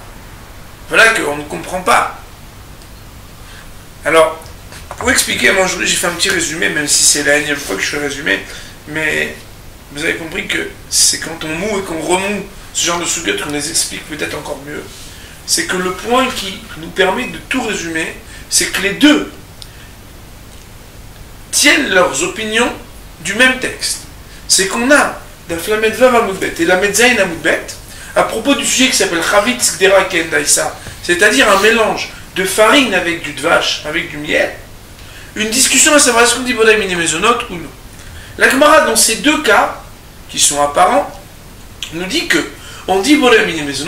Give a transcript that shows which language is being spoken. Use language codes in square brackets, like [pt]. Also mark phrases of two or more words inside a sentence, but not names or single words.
[fr] Voilà qu'on ne comprend pas. Alors, pour expliquer, moi aujourd'hui j'ai fait un petit résumé, même si c'est la énième fois que je fais résumé, mais vous avez compris que c'est quand on moue et qu'on remoue ce genre de sujets qu'on les explique peut-être encore mieux. C'est que le point qui nous permet de tout résumer, c'est que les deux tiennent leurs opinions du même texte. C'est qu'on a [he] דף למד וו עמוד בית [fr] et [he] למד זין עמוד בית [fr] à propos du sujet qui s'appelle [he] חביץ גדרה כן דייסא, [fr] c'est-à-dire un mélange de farine avec du dvash, avec du miel, une discussion à savoir est-ce qu'on dit [he] בורא מיני מזונות [fr] ou non. La Gemara, dans ces deux cas, qui sont apparents, nous dit que on dit [he] בורא מיני מזונות.